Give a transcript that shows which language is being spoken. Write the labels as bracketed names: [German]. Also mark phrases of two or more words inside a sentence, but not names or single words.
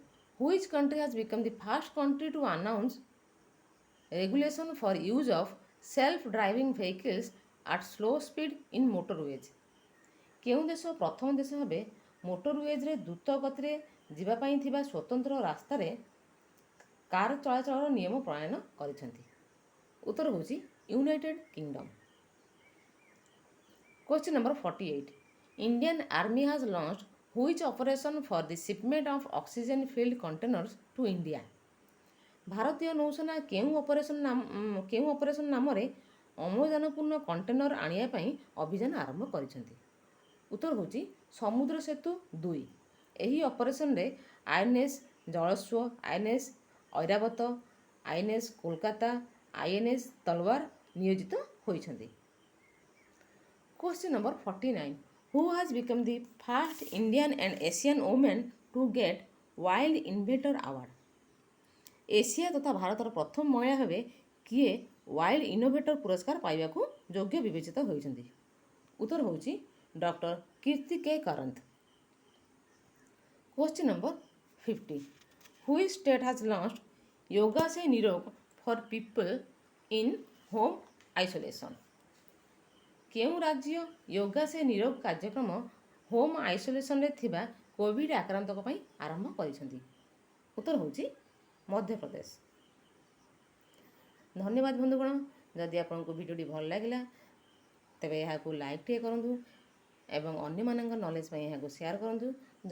[English] Which country has become the first country to announce regulation for use of self-driving vehicles at slow speed in motorways? [Odia] କେଉଁ ଦେଶ ପ୍ରଥମ ଦେଶ ଭାବେ ମୋଟରୱେଜ୍ରେ ଦ୍ରୁତ ଗତିରେ ଯିବା ପାଇଁ ଥିବା ସ୍ୱତନ୍ତ୍ର ରାସ୍ତାରେ କାର ଚଳାଚଳର ନିୟମ ପ୍ରଣୟନ କରିଛନ୍ତି? ଉତ୍ତର ହେଉଛି ୟୁନାଇଟେଡ୍ କିଙ୍ଗଡମ୍। [English] Question number 48. Indian Army has launched which operation for the shipment of oxygen filled containers to India? [Odia] ଭାରତୀୟ ନୌସେନା କେଉଁ ଅପରେସନ ନାମରେ ଅମ୍ଳଜାନପୂର୍ଣ୍ଣ କଣ୍ଟେନର ଆଣିବା ପାଇଁ ଅଭିଯାନ ଆରମ୍ଭ କରିଛନ୍ତି? ଉତ୍ତର ହେଉଛି ସମୁଦ୍ର ସେତୁ 2। ଏହି ଅପରେସନରେ ଆଇଏନ୍ଏସ୍ ଜଳସ୍ୱ, ଆଇଏନ୍ଏସ୍ ଐରାବତ, ଆଇଏନ୍ଏସ୍ କୋଲକାତା, ଆଇଏନ୍ଏସ୍ ତଲୱାର ନିୟୋଜିତ ହୋଇଛନ୍ତି। [English] Question number 49. Who has become the first Indian and Asian woman to get Wild Inventor Award? [Odia] ଏସିଆ ତଥା ଭାରତର ପ୍ରଥମ ମହିଳା ଭାବେ କିଏ ୱାଇଲ୍ଡ ଇନୋଭେଟର ପୁରସ୍କାର ପାଇବାକୁ ଯୋଗ୍ୟ ବିବେଚିତ ହୋଇଛନ୍ତି? ଉତ୍ତର ହେଉଛି ଡକ୍ଟର କୀର୍ତ୍ତି କେ କରନ୍ତ। [English] Question number 50. Which state has launched yoga se nirog for people in home isolation? [Odia] କେଉଁ ରାଜ୍ୟ ୟୋଗା ସେ ନିରୋଗ କାର୍ଯ୍ୟକ୍ରମ [English] home isolationରେ [Odia] ଥିବା କୋଭିଡ୍ ଆକ୍ରାନ୍ତଙ୍କ ପାଇଁ ଆରମ୍ଭ କରିଛନ୍ତି? ଉତ୍ତର ହେଉଛି ମଧ୍ୟପ୍ରଦେଶ। ଧନ୍ୟବାଦ ବନ୍ଧୁଗଣ। ଯଦି ଆପଣଙ୍କୁ ଭିଡ଼ିଓଟି ଭଲ ଲାଗିଲା ତେବେ ଏହାକୁ ଲାଇକ୍ ଟିକେ କରନ୍ତୁ ଏବଂ ଅନ୍ୟମାନଙ୍କ ନଲେଜ୍ ପାଇଁ ଏହାକୁ ସେୟାର କରନ୍ତୁ।